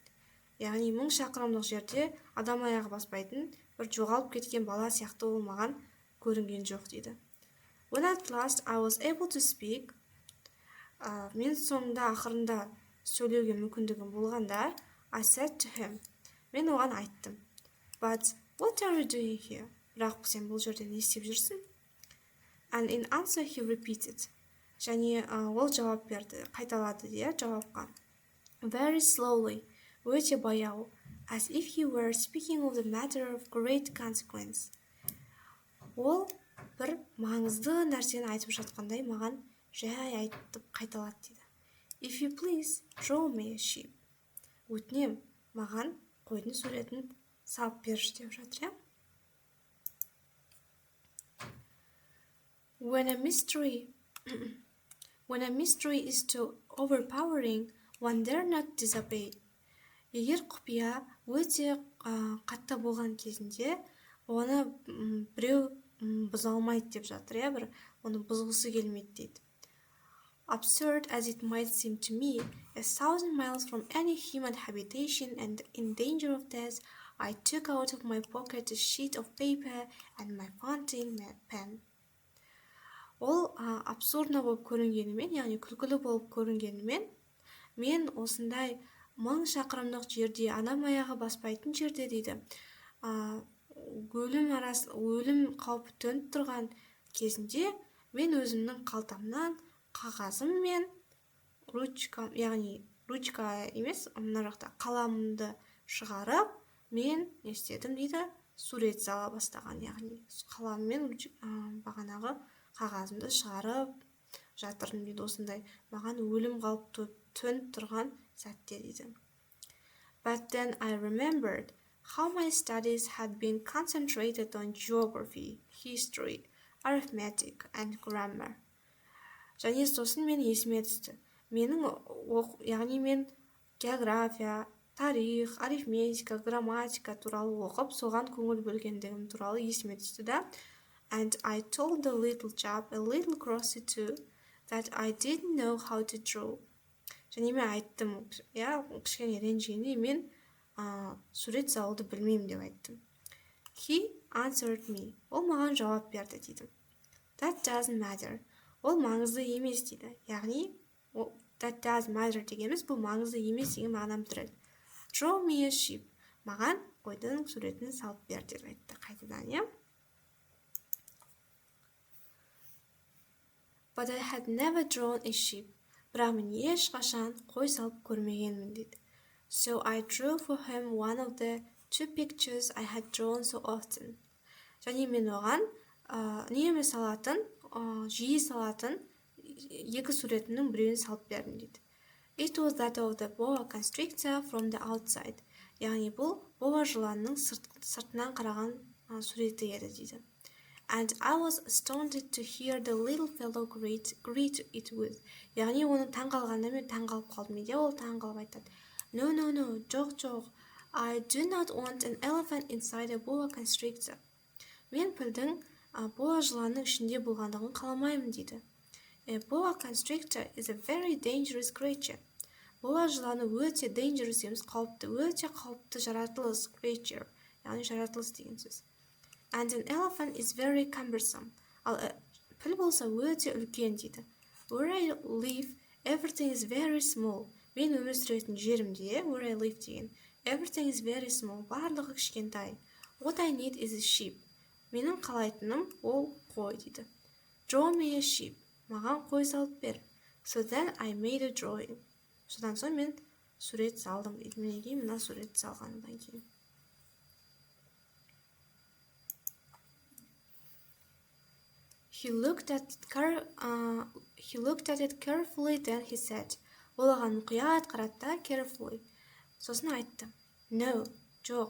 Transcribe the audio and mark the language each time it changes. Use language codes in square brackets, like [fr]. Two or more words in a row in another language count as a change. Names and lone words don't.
[kk] Яғни 1000 шақырымдық жерде адам аяғы баспайтын бір жоғалып кеткен бала сияқты ол маған көрінген жоқ дейді. [en] When at last I was able to speak, [kk] мен соңында ақырында сөйлеуге мүмкіндігім болғанда, [en] I said to him, [kk] мен оған айттым. [en] But what are you doing here? [kk] Бірақ сен бұл жерде не істеп жүрсің? [en] And in answer he repeated. [kk] Және ол жауап берді, қайталады де жауапқа. [en] Very slowly, [kk] өте баяу, [en] as if he were speaking of the matter of great consequence. [kk] Ол бір маңызды нәрсені айтып жатқандай маған жай айтып қайталады дейді. [en] If you please, draw me a sheep. [kk] Өтінем, маған қойдың суретін салып берші деп жатыр. [en] When a mystery is too overpowering, one dare not disobey. [kk] Егер құпия өте қатты болған кезінде, оны біреу бұза алмайды деп жатыр, оны бұзғысы келмейді дейді. [en] Absurd as it might seem to me, 1,000 miles from any human habitation and in danger of death, I took out of my pocket a sheet of paper and my fountain pen. [kk] Ол абсурдно болып көрінгенімен, яғни күлкілі болып көрінгенімен, мен осындай 1000 шақырымдық жерде, адам аяғы баспайтын жерде дейді, өлім қаупі төніп тұрған кезінде, мен өзімнің қалтамнан қағазым мен ручка, яғни ручка емес, мына жақта қаламымды шығарып, мен не істедім дейді, сурет сала бастаған, яғни қаламмен бағанағы қағазымды шығарып жатырмын дейді, осындай маған өлім қаупі төніп тұрған сәтте дейді. [en] But then I remembered how my studies had been concentrated on geography, history, arithmetic, and grammar. [kk] және сосын мен есіме түсті. Яғни мен география, тарих, арифметика, грамматика туралы оқып, соған көңіл бөлгендігім туралы есіме түсті да. [en] And I told the little chap, a little crossy too, that I didn't know how to draw. [kk] және мен айттым, кішкене ренжігенде мен сурет салуды білмеймін деп айттым. [en] He answered me. [kk] Ол маған жауап берді дейді. [en] That doesn't matter. [kk] Ол маңызды емес дейді. Яғни, [en] that doesn't matter [kk] дегеніміз бұл маңызды емес деген мағынаны білдіреді. [en] Draw me a sheep. [kk] Маған қойдың суретін салып бер деп айтты қайтадан, [en] But I had never drawn a sheep. [kk] Бірақ мен ешқашан қой салып көрмегенмін дейді. [en] So I drew for him one of the two pictures I had drawn so often. [kk] және мен оған үнемі салатын, жиі салатын екі суретінің біреуін салып бердім дейді. [en] It was that of the boa constrictor from the outside. [kk] Яғни бұл боа жыланның сыртынан қараған суреті еді дейді. [en] And I was astounded to hear the little fellow greet it with. [kk] Яғни оны таңғалғанда мен таңғалып қалдым дейді. Ол таңғалып айтады. No, жоқ. [en] I do not want an elephant inside a boa constrictor. [kk] Мен пілдің боа жыланның ішінде болғандығын қаламаймын дейді. [en] A boa constrictor is a very dangerous creature. [kk] Боа жыланы өте dangerous емес, қауіпті, өте қауіпті жаратылыс creature. Яғни жаратылыс деген сөз. [en] And an elephant is very cumbersome. [kk] Ал піл болса өте үлкен дейді. [en] Where I live, everything is very small. [kk] Мен өмір сүретін жерімде, [en] where I live деген, everything is very small. [kk] Барлығы кішкентай. [en] What I need is a sheep. [kk] Менің қалайтыным ол қой дейді. [en] Draw me a sheep. [kk] Маған қой салып бер. [en] So then I made a drawing. [kk] Содан соң мен сурет салдым дейді. Мінекей мына сурет салғаннан кейін. [en] He looked at it carefully, then he said. [kk] Ол оған мұқият қарады, carefully. Сосын айтты. No, жоқ.